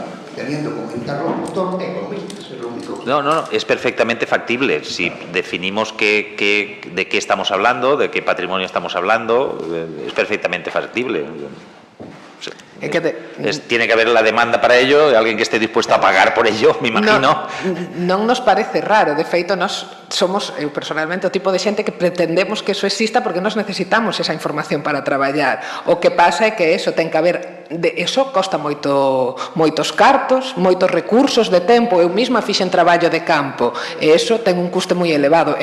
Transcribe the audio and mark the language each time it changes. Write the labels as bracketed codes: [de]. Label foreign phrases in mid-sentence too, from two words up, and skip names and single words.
[es] Teniendo como interlocutor economistas, es lo único. No, es perfectamente factible. Si definimos de qué estamos hablando, de qué patrimonio estamos hablando, es perfectamente factible. Tiene que haber la demanda para ello, alguien que esté dispuesto a pagar por ello, me imagino. [gl] Non nos parece raro, de feito, nos somos, eu personalmente, o tipo de xente que pretendemos que eso exista porque nós necesitamos esa información para traballar. O que pasa é que eso ten que haber, eso costa moitos cartos, moitos recursos de tempo. Eu mesma fixen traballo de campo e eso ten un custe moi elevado.